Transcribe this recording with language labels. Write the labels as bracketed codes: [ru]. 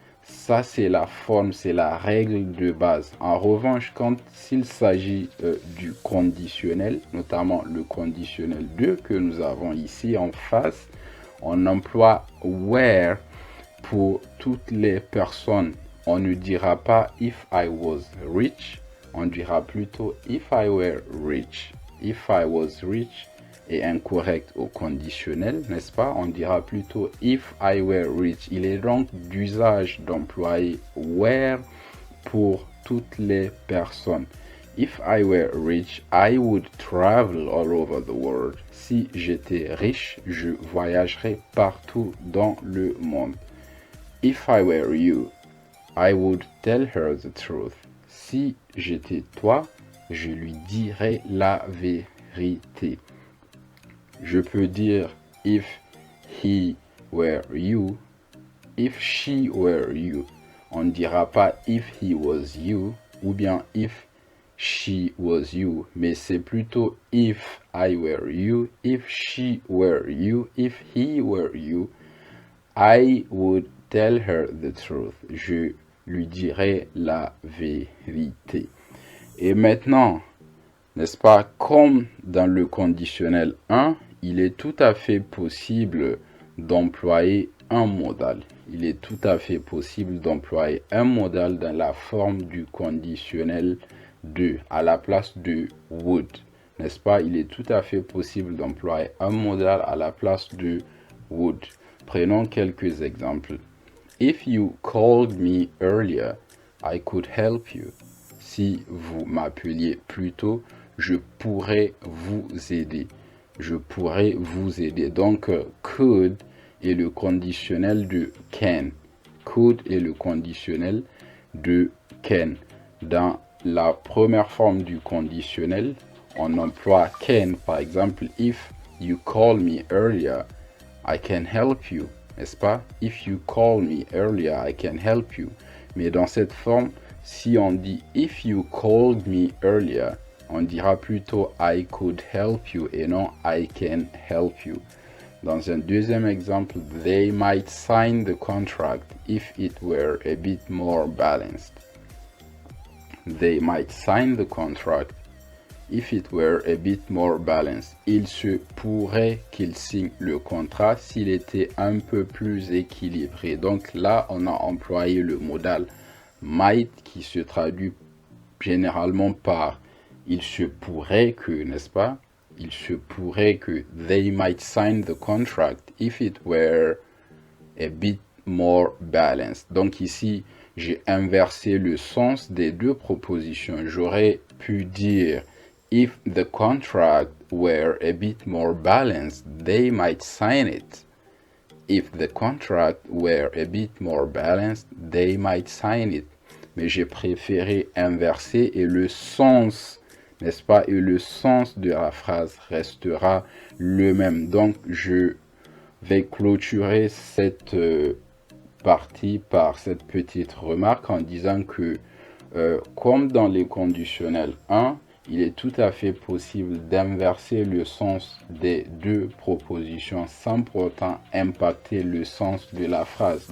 [fr] Ça, c'est la forme, c'est la règle de base. En revanche, quand s'il s'agit du conditionnel, notamment le conditionnel 2 que nous avons ici en face, on emploie were pour toutes les personnes. On ne dira pas [en] if I was rich, [fr] on dira plutôt [en] if I were rich. If I was rich [fr] est incorrect au conditionnel, n'est-ce pas? On dira plutôt [en] if I were rich. [fr] Il est donc d'usage d'employer were pour toutes les personnes. [en] If I were rich, I would travel all over the world. [fr] Si j'étais riche, je voyagerais partout dans le monde. [en] If I were you, I would tell her the truth. [fr] Si j'étais toi, je lui dirais la vérité. Je peux dire [en] if he were you, if she were you. [fr] On ne dira pas [en] if he was you [fr] ou bien [en] if she was you, [fr] mais c'est plutôt [en] if I were you, if she were you, if he were you, I would tell her the truth. [fr] Je lui dirai la vérité. Et maintenant, n'est-ce pas, comme dans le conditionnel 1, il est tout à fait possible d'employer un modal. Il est tout à fait possible d'employer un modal dans la forme du conditionnel 2 à la place de would. N'est-ce pas? Il est tout à fait possible d'employer un modal à la place de would. Prenons quelques exemples. [en] If you called me earlier, I could help you. [fr] Si vous m'appeliez plus tôt, je pourrais vous aider. Je pourrais vous aider. Donc, could est le conditionnel de can. Could est le conditionnel de can. Dans la première forme du conditionnel, on emploie can. Par exemple, [en] if you call me earlier, I can help you. [fr] N'est-ce pas? [en] If you call me earlier, I can help you. [fr] Mais dans cette forme, si on dit [en] if you called me earlier, [fr] on dira plutôt [en] I could help you [fr] et non [en] I can help you. [fr] Dans un deuxième exemple, [en] they might sign the contract if it were a bit more balanced. They might sign the contract if it were a bit more balanced. [fr] Il se pourrait qu'ils signent le contrat s'il était un peu plus équilibré. Donc là, on a employé le modal might qui se traduit généralement par il se pourrait que, n'est-ce pas? Il se pourrait que [en] they might sign the contract if it were a bit more balanced. [fr] Donc ici, j'ai inversé le sens des deux propositions. J'aurais pu dire [en] if the contract were a bit more balanced, they might sign it. If the contract were a bit more balanced, they might sign it. [fr] Mais j'ai préféré inverser et le sens, n'est-ce pas, et le sens de la phrase restera le même. Donc, je vais clôturer cette partie par cette petite remarque en disant que, comme dans les conditionnels 1, il est tout à fait possible d'inverser le sens des deux propositions sans pour autant impacter le sens de la phrase.